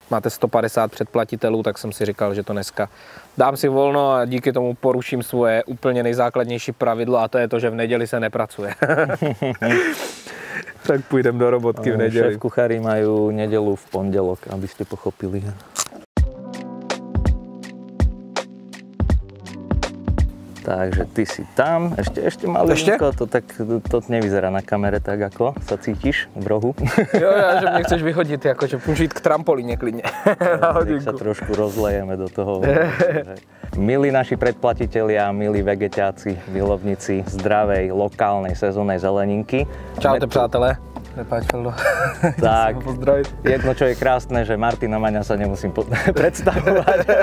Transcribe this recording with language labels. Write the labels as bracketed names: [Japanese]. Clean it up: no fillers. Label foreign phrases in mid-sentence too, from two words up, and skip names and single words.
[Czech] máte 150 předplatitelů, tak jsem si říkal, že to dneska dám si volno a díky tomu poruším svoje úplně nejzákladnější pravidlo a to je to, že v neděli se nepracuje. Tak půjdem do robotky v neděli. [Slovak] Šéf-kuchári majú nedeľu v pondelok, aby ste pochopili. Takže ty si tam, ešte malinko, to nevyzerá na kamere tak, ako sa cítiš v rohu. [Czech] Jo, že mě chceš vyhodit, jakože můžu jít k trampolíně klidně. [Slovak] Nech sa trošku rozlejeme do toho. Milí naši predplatitelia, milí vegetáci, milovníci zdravej, lokálnej, sezónnej zeleninky. [Czech] Čaute, přátelé. Nepáč, Feldo. [Slovak] Tak, jedno, čo je krásne, že Martina Maňasa nemusím predstavovať.